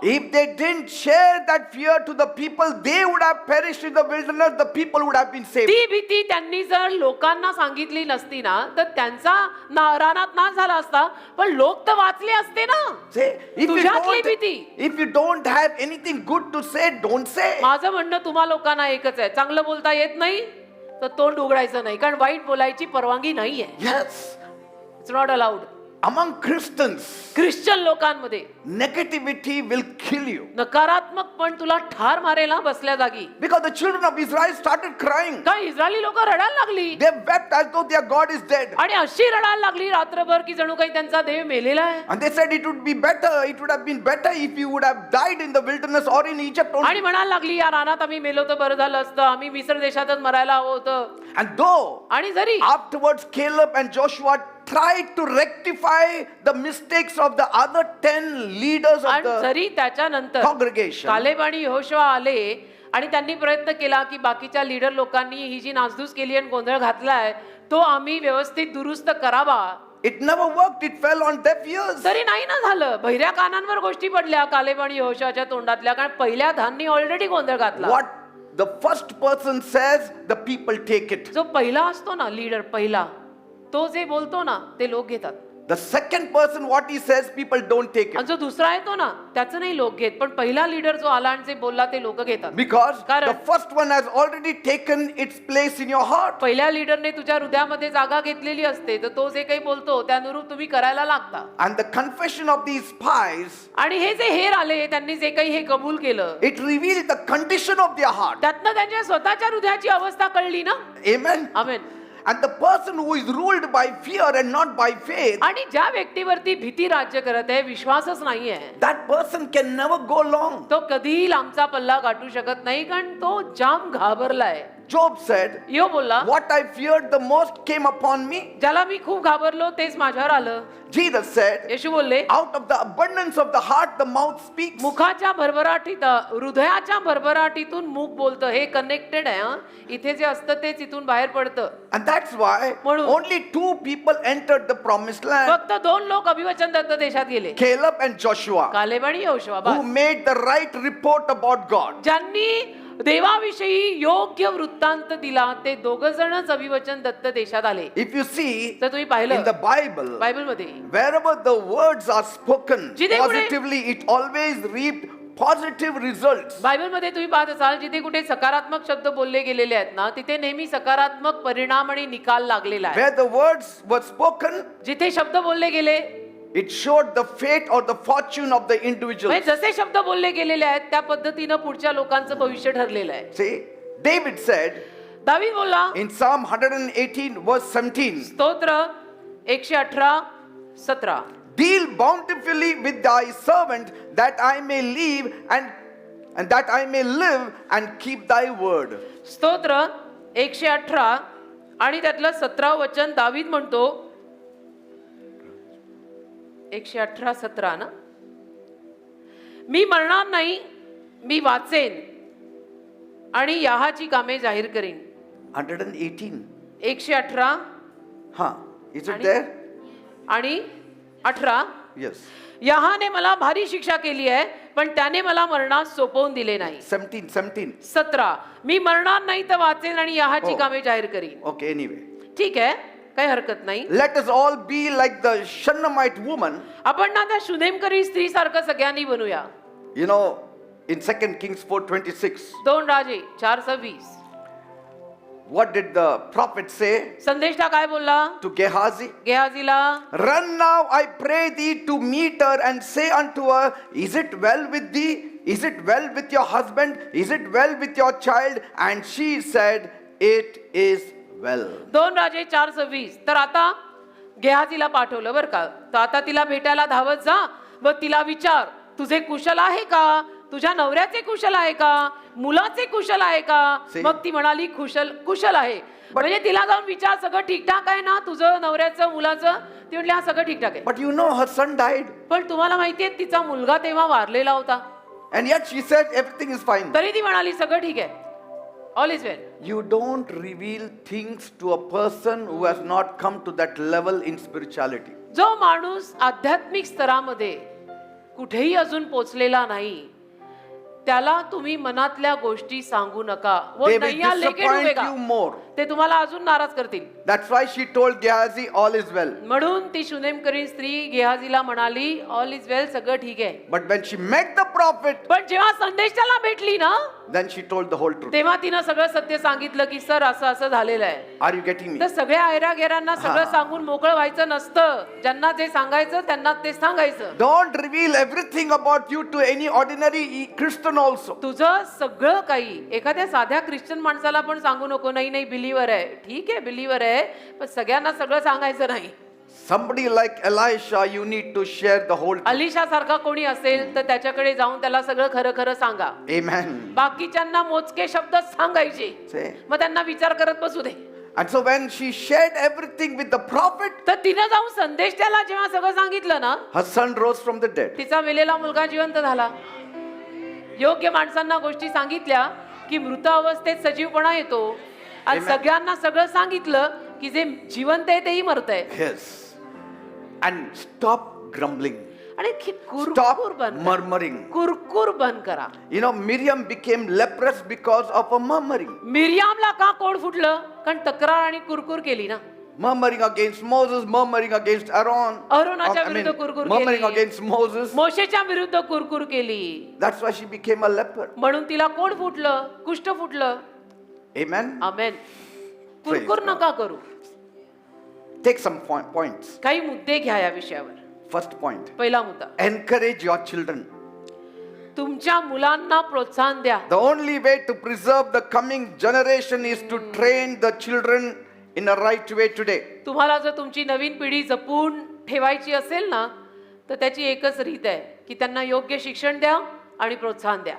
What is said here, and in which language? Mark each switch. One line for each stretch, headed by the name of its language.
English: If they didn't share that fear to the people, they would have perished in the wilderness. The people would have been saved.
Marathi: ती भीती त्यांनी जर लोकांना सांगितली नसती ना, तर त्यांचा रानात नाश झाला असता, पण लोक तर वाचले असते ना.
English: Say,
Marathi: तुझ्यातली भीती.
English: if you don't have anything good to say, don't say.
Marathi: माझं म्हणणं तुम्हा लोकांना एकच आहे, चांगलं बोलता येत नाही तर तोंड उघडायचं नाही, कारण वाईट बोलायची परवानगी नाहीये.
English: Yes. It's not allowed. Among Christians,
Marathi: Christian लोकांमध्ये
English: negativity will kill you.
Marathi: नकारात्मक पण तुला ठार मारेल ना बसल्या जागी.
English: Because the children of Israel started crying.
Marathi: काय इस्रायली लोक रडायला लागली
English: They wept as though their God is dead.
Marathi: आणि अशी रडायला लागली रात्रभर की जणू काही त्यांचा देव मेलेला आहे.
English: And they said it would be better, it would have been better if you would have died in the wilderness or in Egypt
Marathi: आणि
English: only.
Marathi: म्हणायला लागली या रानात आम्ही मेलो तर बरं झालं असतं, आम्ही मिस्र देशातच मरायला हवं होतं.
English: And though
Marathi: आणि जरी
English: afterwards Caleb and Joshua tried to rectify the mistakes of the other 10 leaders of
Marathi: आणि
English: the
Marathi: जरी त्याच्यानंतर
English: congregation,
Marathi: कालेब आणि यहोशुआ आले आणि त्यांनी प्रयत्न केला की बाकीच्या लीडर लोकांनी ही जी नासधूस केली आणि गोंधळ घातलाय तो आम्ही व्यवस्थित दुरुस्त करावा,
English: it never worked, it fell on deaf ears.
Marathi: तरी नाही ना झालं. बहिऱ्या कानांवर गोष्टी पडल्या कालेब आणि यहोशुआच्या तोंडातल्या, कारण पहिल्या धान्नी ऑलरेडी गोंधळ घातला.
English: What the first person says, the people take it.
Marathi: जो पहिला असतो ना लीडर, पहिला तो जे बोलतो ना ते लोक घेतात.
English: The second person, what he says, people don't take
Marathi: आणि
English: it.
Marathi: जो दुसरा येतो ना त्याचं नाही लोक घेत, पण पहिला लीडर जो आला आणि जे बोलला ते लोक घेतात.
English: Because
Marathi: कारण
English: the first one has already taken its place in your heart.
Marathi: पहिल्या लीडरने तुझ्या हृदयामध्ये जागा घेतलेली असते, तर तो जे काही बोलतो त्यानुरूप तुम्ही करायला लागता.
English: And the confession of these spies,
Marathi: आणि हे जे हेर आले त्यांनी जे काही हे कबूल केलं,
English: it revealed the condition of their heart.
Marathi: त्यातनं त्यांच्या स्वतःच्या हृदयाची अवस्था कळली ना.
English: Amen.
Marathi: Amen.
English: And the person who is ruled by fear and not by faith,
Marathi: आणि ज्या व्यक्तीवरती भीती राज्य करत आहे, विश्वासच नाहीये,
English: that person can never go long.
Marathi: तो कधीही लांबचा पल्ला गाठू शकत नाही, कारण तो जाम घाबरलाय.
English: Job said,
Marathi: यो बोलला,
English: what I feared the most came upon me.
Marathi: ज्याला मी खूप घाबरलो तेच माझ्यावर आलं.
English: Jesus said,
Marathi: येशू बोलले, out of the abundance of the heart, the mouth speaks. मुखाच्या भरभराटीत हृदयाच्या भरभराटीतून मुख बोलतं. हे कनेक्टेड आहे. हं? इथे जे असतं तेच इथून बाहेर पडतं.
English: And that's why
Marathi: म्हणून
English: only 2 people entered the promised land.
Marathi: फक्त 2 लोक अभिवचन दत्त देशात गेले,
English: Caleb and Joshua,
Marathi: कालेब आणि Yehoshua.
English: who made the right report about God.
Marathi: ज्यांनी देवाविषयी योग्य वृत्तांत दिला, ते दोघ जणच अभिवचन दत्त देशात आले.
English: If you see
Marathi: तर तुम्ही
English: in
Marathi: पाहिलं
English: the Bible,
Marathi: बायबलमध्ये
English: wherever the words are spoken
Marathi: जिथे कुठे-
English: positively, it always reaped positive results.
Marathi: बायबलमध्ये तुम्ही पाहत असाल जिथे कुठे सकारात्मक शब्द बोलले गेलेले आहेत ना, तिथे नेहमी सकारात्मक परिणाम आणि निकाल लागलेला आहे.
English: Where the words were spoken,
Marathi: जिथे शब्द बोलले गेले,
English: it showed the fate or the fortune of the individual.
Marathi: म्हणजे जसे शब्द बोलले गेलेले आहेत त्या पद्धतीनं पुढच्या लोकांचं भविष्य ठरलेलं आहे.
English: See, David said
Marathi: दावीद बोलला
English: in Psalm 118 verse 17,
Marathi: स्तोत्र 118:17,
English: deal bountifully with thy servant that I may live and that I may live and keep thy word.
Marathi: स्तोत्र 118 आणि त्यातलं 17 वचन दावीद म्हणतो, 118:17 ना, मी मरणार नाही, मी वाचेन आणि याहाची कामे जाहीर करीन.
English: 118.
Marathi: 118
English: Huh. Is it
Marathi: आणि-
English: there?
Marathi: आणि 18,
English: Yes.
Marathi: याहाने मला भारी शिक्षा केली आहे, पण त्याने मला मरणास सोपवून दिले नाही.
English: 17.
Marathi: 17, मी मरणार नाही तर वाचेन आणि याहाची हो. कामे जाहीर करीन.
English: Okay, anyway.
Marathi: ठीक आहे, काही हरकत नाही.
English: Let us all be like the Shunammite woman.
Marathi: आपण ना त्या शुनेमकरी स्त्री सारखं सगळ्यांनी बनूया.
English: You know, in 2 Kings 4:26,
Marathi: 2 राजे 4:26,
English: what did the prophet say
Marathi: संदेशटा काय बोलला
English: to Gehazi?
Marathi: गेहाजीला?
English: Run now, I pray thee, to meet her and say unto her, is it well with thee? Is it well with your husband? Is it well with your child? And she said, it is well.
Marathi: 2 राजे 4:26. तर आता गेहाजीला पाठवलं बरं का. तर आता तिला भेटायला धावत जा व तिला विचार, तुझे कुशल आहे का? तुझ्या नवऱ्याचे कुशल आहे का? मुलाचे कुशल आहे का?
English: See?
Marathi: मग ती म्हणाली कुशल आहे. म्हणजे तिला जाऊन विचार, सगळं ठीकठाक आहे ना तुझं, नवऱ्याचं, मुलाचं? ती म्हटली हा सगळं ठीकठाक आहे.
English: But you know her son died.
Marathi: पण तुम्हाला माहितीये तिचा मुलगा तेव्हा वारलेला होता.
English: And yet she said everything is fine.
Marathi: तरी ती म्हणाली सगळं ठीक आहे,
English: All is well. You don't reveal things to a person who has not come to that level in spirituality.
Marathi: जो माणूस आध्यात्मिक स्तरामध्ये कुठेही अजून पोचलेला नाही, त्याला तुम्ही मनातल्या गोष्टी सांगू नका.
Hindi: वो
English: They will
Hindi: नैया लेके
English: disappoint
Hindi: डुबेगा.
English: you more.
Marathi: ते तुम्हाला अजून नाराज करतील.
English: That's why she told Gehazi, all is well.
Marathi: म्हणून ती शुनेमकरीण स्त्री गेहाजीला म्हणाली,
English: all is well,
Marathi: सगळं ठीक आहे.
English: But when she met the prophet,
Marathi: पण जेव्हा संदेशाला भेटली ना,
English: then she told the whole truth.
Marathi: तेव्हा तिनं सगळं सत्य सांगितलं की सर असं असं झालेलं आहे.
English: Are you getting me?
Marathi: तर सगळ्या ऐरागेरांना सगळं हा. सांगून मोकळं व्हायचं नसतं. ज्यांना जे सांगायचं त्यांना ते सांगायचं.
English: Don't reveal everything about you to any ordinary Christian also.
Marathi: तुझं सगळं काही एखाद्या साध्या ख्रिश्चन माणसाला पण सांगू नको. नाही बिलीवर आहे, ठीक आहे बिलीवर आहे, पण सगळ्यांना सगळं सांगायचं नाही.
English: Somebody like Elisha, you need to share the whole truth.
Marathi: Alisha सारखा कोणी असेल तर त्याच्याकडे जाऊन त्याला सगळं खरं खरं सांगा.
English: Amen.
Marathi: बाकीच्यांना मोजके शब्द सांगायचे,
English: Say.
Marathi: मग त्यांना विचार करत बसू दे.
English: And so when she shared everything with the prophet,
Marathi: तर तिनं जाऊन संदेश त्याला जेव्हा सगळं सांगितलं ना,
English: her son rose from the dead.
Marathi: तिचा मेलेला मुलगा जिवंत झाला. योग्य माणसांना गोष्टी सांगितल्या की मृत अवस्थेत सजीवपणा येतो. आणि
English: Amen.
Marathi: सगळ्यांना सगळं सांगितलं की जे जिवंत आहे तेही मरत आहे.
English: Yes. And stop grumbling.
Marathi: आणि
English: Stop
Marathi: कुरकुर बंद करा.
English: murmuring.
Marathi: कुरकुर बंद करा.
English: You know, Miriam became leprous because of a murmuring.
Marathi: मिरियामला का कोड फुटलं? कारण तक्रार आणि कुरकुर केली ना.
English: Murmuring against Moses, murmuring against Aaron.
Marathi: अरोनाच्या विरुद्ध कुरकुर
English: murmuring
Marathi: केली.
English: against Moses.
Marathi: मोशेच्या विरुद्ध कुरकुर केली.
English: That's why she became a leper.
Marathi: म्हणून तिला कोड फुटलं, कुष्ठ फुटलं.
English: Amen.
Marathi: आमेन. कुरकुर
English: God.
Marathi: नका करू.
English: Take some points.
Marathi: काही मुद्दे घ्या या विषयावर.
English: First point.
Marathi: पहिला मुद्दा,
English: Encourage your children.
Marathi: तुमच्या मुलांना प्रोत्साहन द्या.
English: The only way to preserve the coming generation is to train the children in a right way today.
Marathi: तुम्हाला जर तुमची नवीन पिढी जपून ठेवायची असेल ना, तर त्याची एकच रीत आहे की त्यांना योग्य शिक्षण द्या आणि प्रोत्साहन द्या.